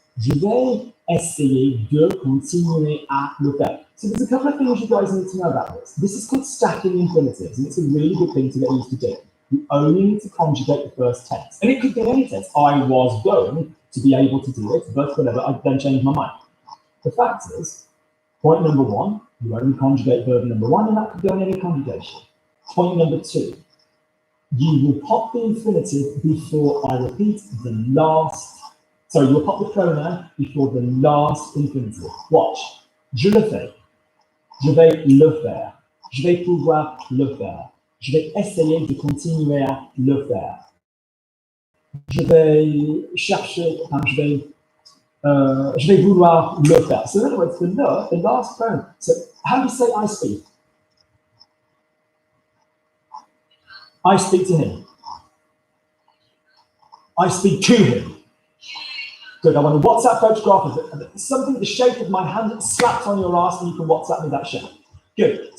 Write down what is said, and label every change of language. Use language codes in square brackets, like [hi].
[fr] Je vais essayer de continuer à le faire. [en] So there's a couple of things you guys need to know about this. This is called stacking infinitives, and it's a really good thing to get used to do. You only need to conjugate the first tense. And it could be any tense. I was going to be able to do it, but whatever, I then changed my mind. The fact is, point number one, you only conjugate verb number one, and that could go in any conjugation. Point number two, you will pop the infinitive before I repeat the last. So you'll pop the pronoun before the last infinitive. [fr] Watch. Je le fais. Je vais le faire. Je vais pouvoir le faire. Je vais essayer de continuer à le faire. Je vais chercher, je vais Je vais vouloir le faire. [en] So in other words, the last pronoun. So how do you say I speak? I speak to him. I speak to him. Good, I want a WhatsApp photograph of it. Something the shape of my hand slapped on your ass and you can WhatsApp me that shape. Good.